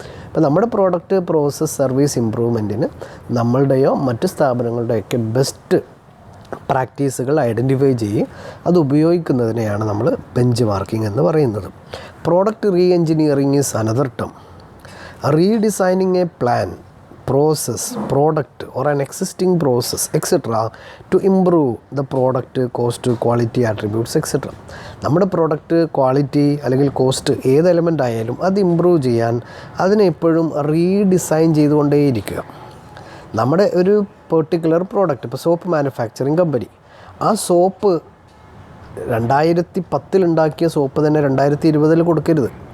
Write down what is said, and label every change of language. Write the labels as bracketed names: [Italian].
[Malayalam] അപ്പോൾ നമ്മുടെ product, process, service ഇംപ്രൂവ്മെൻറ്റിന് നമ്മളുടെയോ മറ്റ് സ്ഥാപനങ്ങളുടെയൊക്കെ ബെസ്റ്റ് പ്രാക്ടീസുകൾ ഐഡൻറ്റിഫൈ ചെയ്യും. അത് ഉപയോഗിക്കുന്നതിനെയാണ് നമ്മൾ ബെഞ്ച് മാർക്കിംഗ് എന്ന് പറയുന്നത്. [English] Product re engineering is another term. Redesigning a plan process, product or an existing process etc. to improve the product cost, quality attributes etc. [Malayalam] നമ്മുടെ product quality അല്ലെങ്കിൽ cost ഏത് element ആയാലും അത് ഇമ്പ്രൂവ് ചെയ്യാൻ അതിനെ എപ്പോഴും റീഡിസൈൻ ചെയ്തുകൊണ്ടേയിരിക്കുക. നമ്മുടെ ഒരു പെർട്ടിക്കുലർ പ്രോഡക്റ്റ്, ഇപ്പോൾ സോപ്പ് മാനുഫാക്ചറിങ് കമ്പനി, ആ സോപ്പ് 2010 ഉണ്ടാക്കിയ സോപ്പ് തന്നെ 2020 കൊടുക്കരുത്.